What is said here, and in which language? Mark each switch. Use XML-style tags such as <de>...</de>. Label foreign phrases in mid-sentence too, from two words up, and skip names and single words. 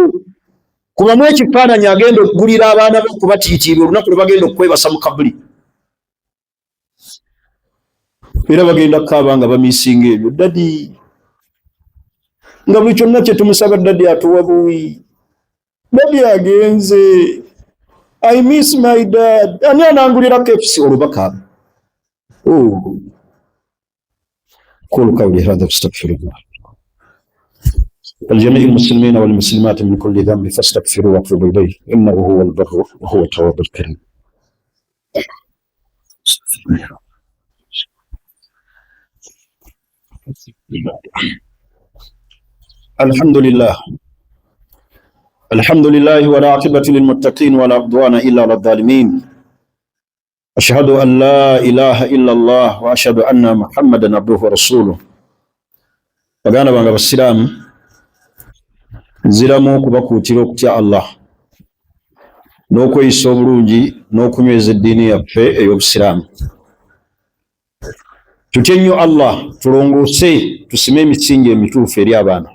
<lg>Kubamu ekifaananyi agenda okugulira abaana be okubatiitiira olunaku lwe bagenda okwebasa mu kabuli. Era bagenda kukaaba nga bamiisinga ebyo. Dadi nga buli kyonna kye tumusaba dadi atuwa buwi. Dadi agenze.</lg> <en>I miss my dad.</en> <lg>Ani anangulira KFC olubaka.</lg> <ar>قولوا قولي هذا واستغفر الله. الجميع المسلمين والمسلمات من كل ذنب فاستغفروا واتوبوا إليه إنه هو البر وهو التواب الكريم. الحمد لله والعاقبة للمتقين ولا عدوان إلا على الظالمين. أشهد أن لا إله إلا الله وأشهد أن محمدا عبده ورسوله.</ar> <lg>Baganda bange abasiraamu nziramu okubakuutira okutya Allah n'okweyisa obulungi n'okunyweza eddiini yaffe ey'obusiraamu. Tutye nnyo Allah tulongoose tusime emisingi emituufu eri abaana.</lg>